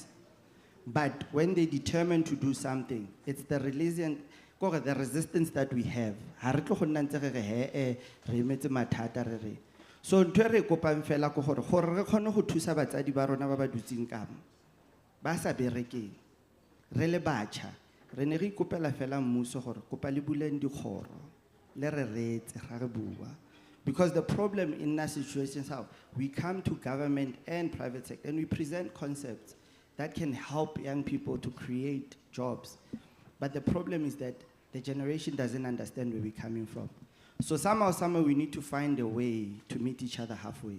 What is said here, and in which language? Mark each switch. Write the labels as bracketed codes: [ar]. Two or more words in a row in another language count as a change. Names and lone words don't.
[en] But when they determine to do something, it's the resistance that we have. [tn] Ha re tlo go nna ntse re emetse mathata re re. So ntwe re kopang fela go gore re kgone go thusa batsadi ba rona ba ba dutsing kamo. Ba sa berekeng. Re le batjha re ne re ikopela fela mmuso gore kopa le buleng dikgoro le re retse ga re bua. [en] Because the problem in that situation is how we come to government and private sector and we present concepts that can help young people to create jobs. But the problem is that the generation doesn't understand where we're coming from. So somehow we need to find a way to meet each other halfway.